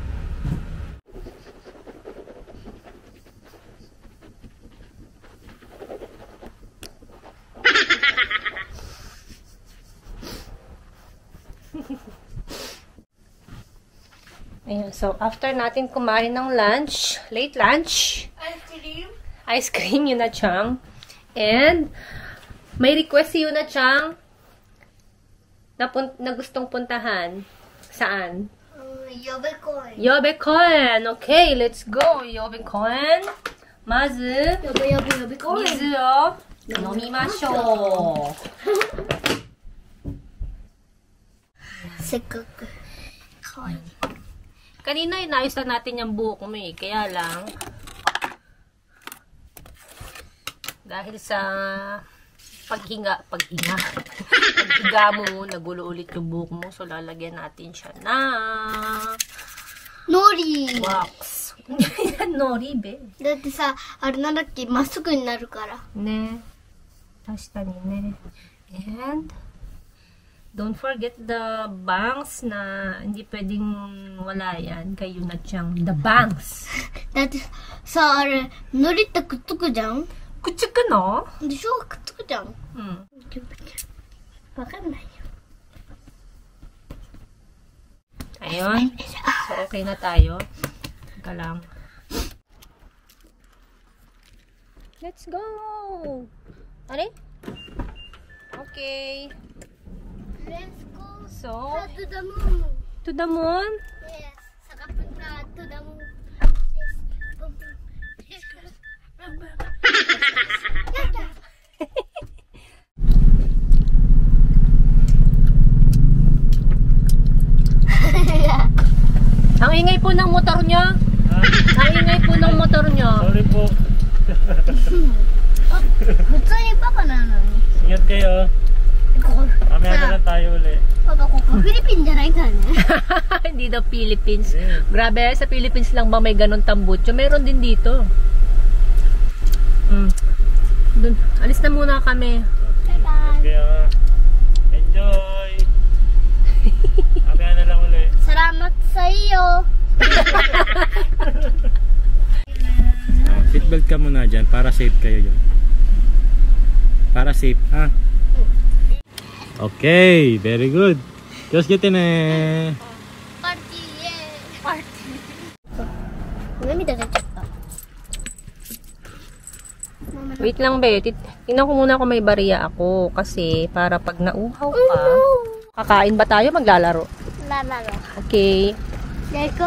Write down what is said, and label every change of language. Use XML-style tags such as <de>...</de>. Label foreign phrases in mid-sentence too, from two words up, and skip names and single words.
<tl>Ayan, so after natin kumain ng lunch,</tl> <en>late lunch, ice cream,</en> <tl>Yuna Chang. And may request si Yuna Chang na gustong puntahan. Saan? Yobecoin. Yobecoin.</tl> <en>Okay, let's go. Yobecoin.</en> <ja>Mazu, Yobecoin. 水を飲みましょう. Sekkaku. Kawaii.</ja> <tl>Kanina inayos na natin yung buhok mo eh. Kaya lang, dahil sa paghiga mo, nagulo ulit yung buhok mo. So, lalagyan natin siya na Nori. wax. Nori, be.</tl> <ja>だってさ、あれなんだっけ、まっすぐになるから。 Ne. 確かにね.</ja> <en>And, don't forget the bangs</en> <tl>na hindi pwedeng wala yan. Kayo na siyang</tl> <en>the bangs.</en> <ja>だってさ、あれ、ノリってくっつくじゃん</ja> <tl>Kutsuk ka, no?</tl> <ja>でしょくっつくじゃん。 Hmm. わかんないよ。</ja> <tl>Ayun. So, okay na tayo. Teka lang.</tl> <en>Let's go! Are? Okay. Let's go So, to the moon. to the moon. Yes.</en> <tl>Saka punta</tl> <en>to the moon.</en> <tl>Yes.</tl> <ja>Yata!</ja> <tl>Ang ingay po ng motor niya. Ang ingay po ng motor niya. Sorry po.</tl> <ja>普通にパパなのに。</ja> <tl>Ingat kayo.</tl> <ja>ここ</ja> <tl>Mamaya na lang tayo uli.</tl> <ja>パパここフィリピンじゃないからね。</ja> <tl>Hindi daw Philippines. Grabe, sa Philippines lang ba may ganun tambutso? Meron din dito. Dun. Alis na muna kami.</tl> <en>Bye-bye.</en> <tl>Kaya enjoy. Mamaya na lang uli. Salamat sa iyo. Seatbelt ka muna dyan para safe kayo dyan. Para safe, ha?</tl> <en>Okay, very good. Just get in eh.</en> <ja>パーティーイエーイ。パーティー。涙出ちゃった。</ja> <tl>Wait lang, be. Tingnan ko muna kung may bariya ako. Kasi para pag nauhaw ka, kakain ba tayo? Maglalaro. Lalaro.</tl> <en>Okay. Deko?</en>